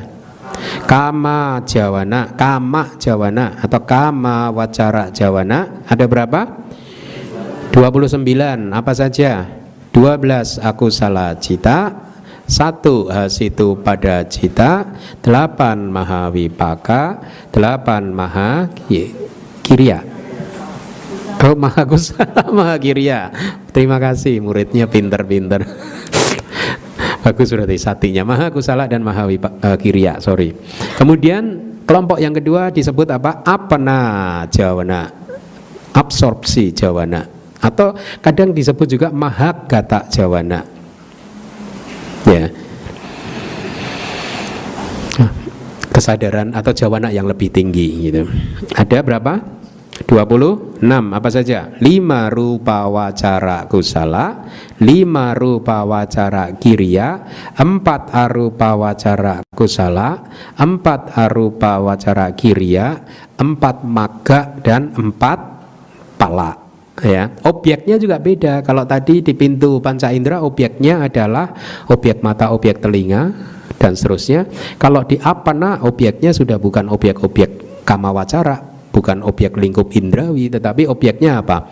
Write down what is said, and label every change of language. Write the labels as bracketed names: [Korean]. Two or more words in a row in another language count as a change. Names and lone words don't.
[Pali] Kama jawana, kama jawana atau kama wacara jawana [Indonesian] ada berapa? [Pali] 29, [Indonesian] apa saja? [Pali] 12 akusala cita, 1 hasitu pada cita, 8 mahawipaka, 8 maha kirya. Oh, maha kirya. [Indonesian] Terima kasih, muridnya pinter-pinter. Bagus, berarti satinya [Pali] maha kusala [Indonesian] dan [Pali] maha kirya. [Indonesian] Sorry. Kemudian kelompok yang kedua disebut apa? [Pali] Apana jawana, [Indonesian] absorpsi jawana, atau kadang disebut juga [Pali] mahagata jawana. [Indonesian] Ya. Kesadaran atau jawana yang lebih tinggi gitu. Ada berapa? 26, apa saja? [Pali] 5 rupa wacara kusala, 5 rupa wacara kirya, 4 arupa wacara kusala, 4 arupa wacara kirya, 4 magga dan 4 pala ya. [Indonesian] Objeknya juga beda. Kalau tadi di pintu panca indera objeknya adalah objek mata, objek telinga dan seterusnya. Kalau di apana objeknya sudah bukan objek-objek [Pali] kama wacara, [Indonesian] bukan objek lingkup indrawi, tetapi objeknya apa?